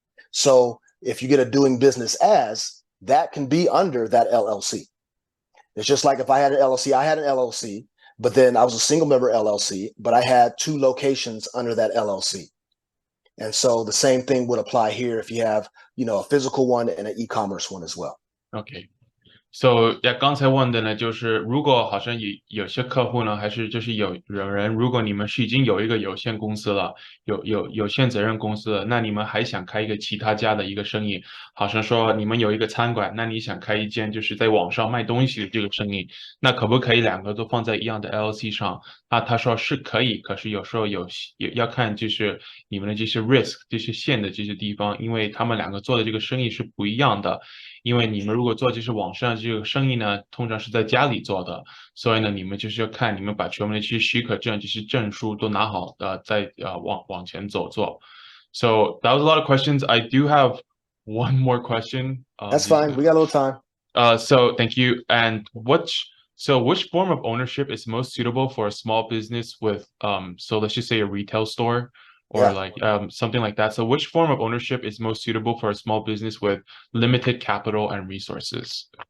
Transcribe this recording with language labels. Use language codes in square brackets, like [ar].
[en] So if you get a doing business as, that can be under that LLC. It's just like if I had an LLC, but then I was a single member LLC, but I had 2 locations under that LLC. And so the same thing would apply here if you have, a physical one and an e-commerce one as well. Okay. [zh] So 刚才问的呢，就是如果好像有些客户呢，还是就是有人，如果你们是已经有一个有限公司了，有限责任公司了，那你们还想开一个其他家的一个生意，好像说你们有一个餐馆，那你想开一间就是在网上卖东西的这个生意，那可不可以2个都放在一样的 LLC 上？他说是可以，可是有时候要看就是你们的这些 risk 这些线的这些地方，因为他们2个做的这个生意是不一样的。因为你们如果做就是网上这个生意呢，通常是在家里做的，所以呢，你们就是要看你们把全部的这些许可证、这些证书都拿好，再往前走做。 [en] So that was a lot of questions. I do have one more question. That's fine. We got a little time. So thank you. And which form of ownership is most suitable for a small business with so let's just say a retail store? Or like something like that. So which form of ownership is most suitable for a small business with limited capital and resources?